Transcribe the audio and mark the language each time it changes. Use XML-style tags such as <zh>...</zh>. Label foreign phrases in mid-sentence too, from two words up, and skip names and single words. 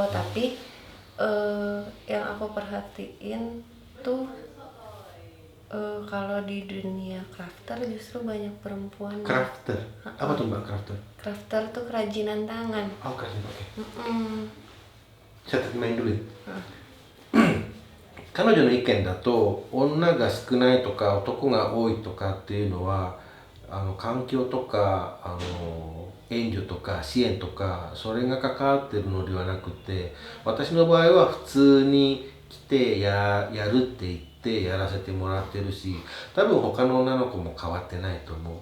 <id>Tapi yang aku perhatiin tuh kalau di dunia crafter justru banyak perempuan. Crafter? Apa tuh Mbak crafter? Crafter tuh kerajinan tangan. Oh kerajinan, oke. Saya terjemahin dulu ya.</id> <ja>彼女の意見だと女が少ないとか男が多いとかっていうのは環境とか援助とか支援とかそれが関わってるのではなくて、私の場合は普通に来てやるって言ってやらせてもらってるし、多分他の女の子も変わってないと思う。</ja>